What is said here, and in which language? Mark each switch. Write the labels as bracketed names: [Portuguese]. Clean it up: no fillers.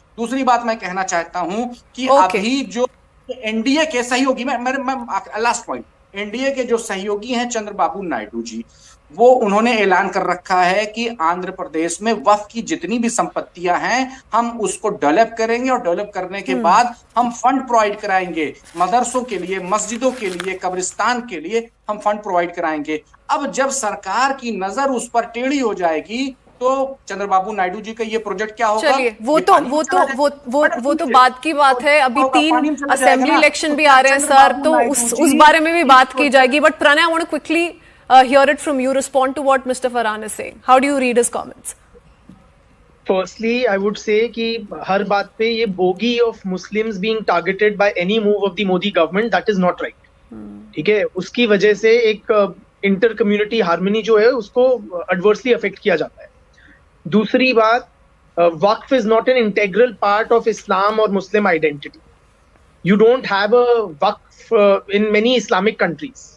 [Hindi] दूसरी बात मैं कहना चाहता हूं कि अभी जो एनडीए के सहयोगी, मैं लास्ट पॉइंट, एनडीए के जो सहयोगी हैं चंद्रबाबू नायडू जी, वो उन्होंने ऐलान कर रखा है कि आंध्र प्रदेश में वक्फ की जितनी भी संपत्तियां हैं हम उसको डेवलप करेंगे और डेवलप करने के बाद हम फंड प्रोवाइड कराएंगे मदरसों के लिए, मस्जिदों के लिए, कब्रिस्तान के लिए हम फंड प्रोवाइड कराएंगे। अब जब सरकार की नजर उस पर टेढ़ी हो जाएगी तो चंद्रबाबू नायडू जी का ये प्रोजेक्ट क्या होगा? चलिए वो तो बात की बात है। अभी 3 असेंबली इलेक्शन भी आ रहे हैं सर, तो उस बारे में भी बात की जाएगी। [English] But Pranay, I want to quickly hear it from you, respond to what Mr. Farhan is saying. How do you read his comments? Firstly, I would say [Hindi] कि हर बात पे ये [English] bogey of Muslims being targeted by any move of the Modi government, that is not right. [Hindi] ठीक है, उसकी वजह से एक इंटर कम्युनिटी हार्मनी जो है उसको [English] adversely affect [Hindi] किया जाता है। दूसरी बात, [English] Waqf is not an integral part of Islam or Muslim identity. You don't have a waqf in many Islamic countries.